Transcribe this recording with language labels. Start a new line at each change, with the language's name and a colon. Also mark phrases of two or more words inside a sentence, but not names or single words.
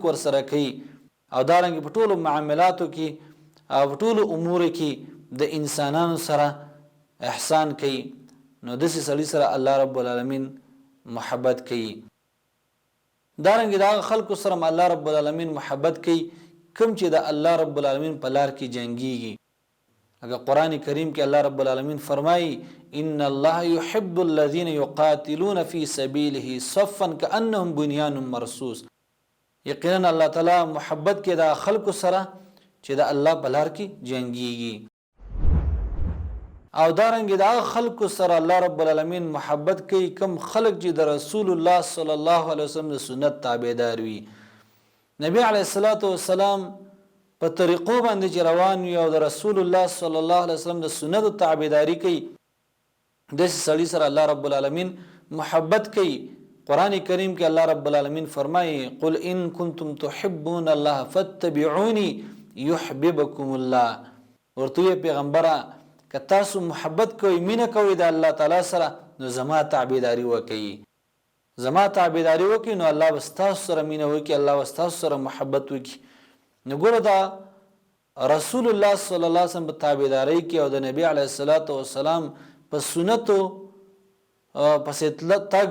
Pashto: ور سره کوي او دارنګه په ټولو معاملاتو کې او په ټولو امور کې د انسانانو سره احسان کوي نو دسی سړي سره
Arabic: الله رب العالمین
Pashto: محبت کوي دارنګه دا خلکو سره
Arabic: الله رب العالمین
Pashto: محبت کوي کوم چې د
Arabic: الله رب العالمین
Pashto: په لار کې جنگيږي اگر قرآن کریم کې الله رب العالمین فرمایي
Arabic: ان الله يحب الذين يقاتلون في سبيله صفا كأنهم بنيان مرصوص
Pashto: یقینا الله تعالی محبت کې د خلکو سره چې د الله په لار کې جنگيږي او دارنګه د خلکو سره
Arabic: الله رب العالمین
Pashto: محبت کوي کم خلق چې د رسول الله
Arabic: صلی الله علیه وسلم
Pashto: د سنت تابعدار وي نبی
Arabic: علیه الصلاۃ والسلام
Pashto: په طریقو باندې چې روان وي او د رسول الله
Arabic: صلی الله علیه وسلم
Pashto: د سنت تابعداري کوي د سړي سره
Arabic: الله رب العالمین
Pashto: محبت کوي قرآن کریم کې
Arabic: الله رب العالمین
Pashto: فرمایي
Arabic: قل ان کنتم تحبون الله فاتبعوني يحببكم الله
Pashto: ورته پیغمبره که تاسو محبت کوئ مینه کوئ د الله تعالی سره نو زما تابعداري وکړئ زما تابعداري وکړئ نو الله به ستاسو سره مینه وکړي الله به ستاسو سره محبت وکړي نو ګوره دا رسول الله
Arabic: صلی الله علیه وسلم
Pashto: په تابعداري کې او د نبی
Arabic: علیه الصلاۃ والسلام
Pashto: په سنتو پسې تګ